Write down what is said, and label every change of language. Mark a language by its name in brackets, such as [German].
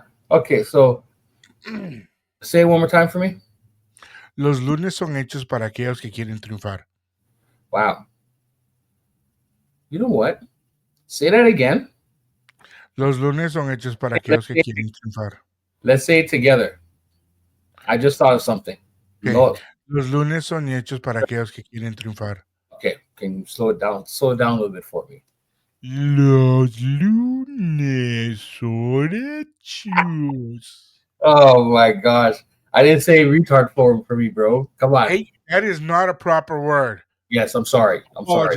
[English] Okay, so say it one more time for me. [Spanish] Los lunes son hechos para aquellos que quieren triunfar. [English] Wow. You know what? Say that again. [Spanish] Los lunes son hechos para aquellos que quieren triunfar. [English] Let's say it together. I just thought of something. Okay. No. [Spanish] Los lunes son hechos para aquellos que quieren triunfar. [English] Okay, can you slow it down? Slow it down a little bit for me. [Spanish] Los lunes son hechos. [English] Oh my gosh. I didn't say retard form for me, bro. Come on. Hey, that is not a proper word. Yes, I'm sorry. I'm sorry.